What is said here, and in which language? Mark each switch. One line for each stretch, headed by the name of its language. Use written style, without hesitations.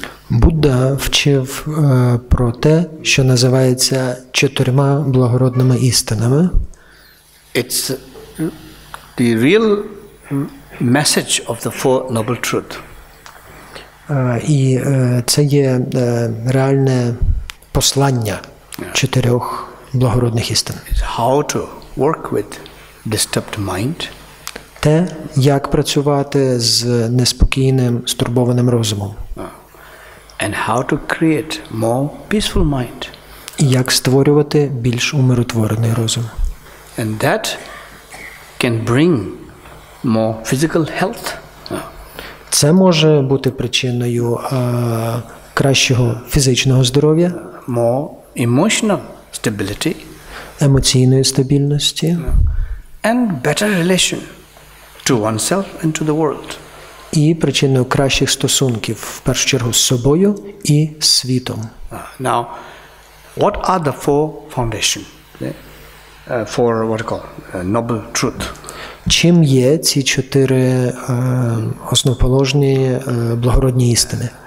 Ukrainian: Будда вчив про те, що називається 4 благородними істинами.
English: It's the real message of the Four Noble Truths.
Ukrainian: І це є реальне послання 4 благородних істин.
English: How to work with disturbed mind.
Ukrainian: Те, як працювати з неспокійним, стурбованим розумом.
English: And how to create more peaceful mind.
Ukrainian: І як створювати більш умиротворений розум.
English: And that can bring more physical health.
Ukrainian: Це може бути причиною кращого фізичного здоров'я,
English: more emotional stability,
Ukrainian: емоційної стабільності,
English: and better relation to oneself and to the world.
Ukrainian: І причиною кращих стосунків, в першу чергу, з собою і світом.
English: Now, what are the four foundations for what you call noble truth?
Ukrainian: Чим є ці 4 основоположні благородні істини?